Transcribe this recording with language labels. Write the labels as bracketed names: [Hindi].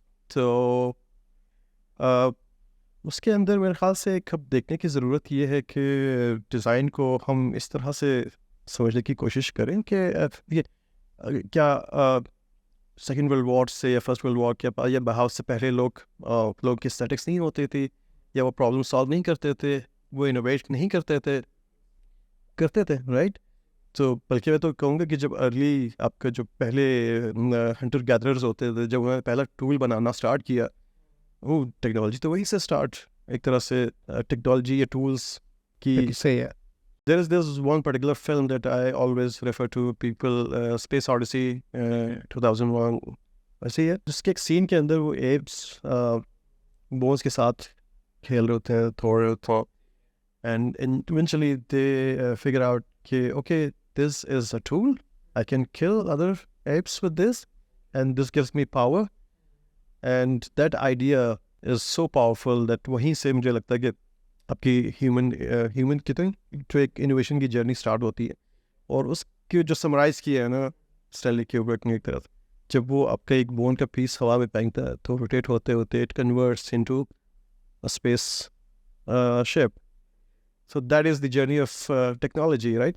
[Urdu] تو اس کے اندر میرے خیال سے ایک اب دیکھنے کی ضرورت یہ ہے کہ ڈیزائن کو ہم اس طرح سے سمجھنے کی کوشش کریں کہ کیا سیکنڈ ورلڈ وار سے یا فرسٹ ورلڈ وار کے یا بہاؤس سے پہلے لوگ کی اسٹیٹکس نہیں ہوتی تھی, یا وہ پرابلم سالو نہیں کرتے تھے, وہ انوویٹ نہیں کرتے تھے رائٹ. تو بلکہ میں تو کہوں گا کہ جب ارلی آپ کا جو پہلے ہنٹر گیدررز ہوتے تھے, جب انہوں نے پہلا ٹول بنانا اسٹارٹ کیا, وہ ٹیکنالوجی تو وہیں سے اسٹارٹ ایک طرح سے ٹیکنالوجی یا ٹولس کی صحیح ہے. [English] There's one particular film that I always refer to people, Space Odyssey 2001. [Urdu] ایسے ہی ہے جس کے ایک سین کے اندر وہ ایپس بونس کے ساتھ کھیل رہے ہوتے ہیں, [English] تھوڑ رہے ہوتے ہیں, and eventually they figure out کہ okay, this is a tool, I can kill other apes with this and this gives me power. And that idea is so powerful that [Urdu] وہیں سے مجھے لگتا ہے کہ آپ کی ہیومن کتنے جو ایک انوویشن کی جرنی اسٹارٹ ہوتی ہے. اور اس کی جو سمرائز کیا ہے نا اسٹینلی کیوبرک نے ایک طرف, جب وہ آپ کا ایک بون کا پیس ہوا میں پھینکتا ہے تو روٹیٹ ہوتے ہوتے [English] It converts into spaceship. So that is the journey of technology, right?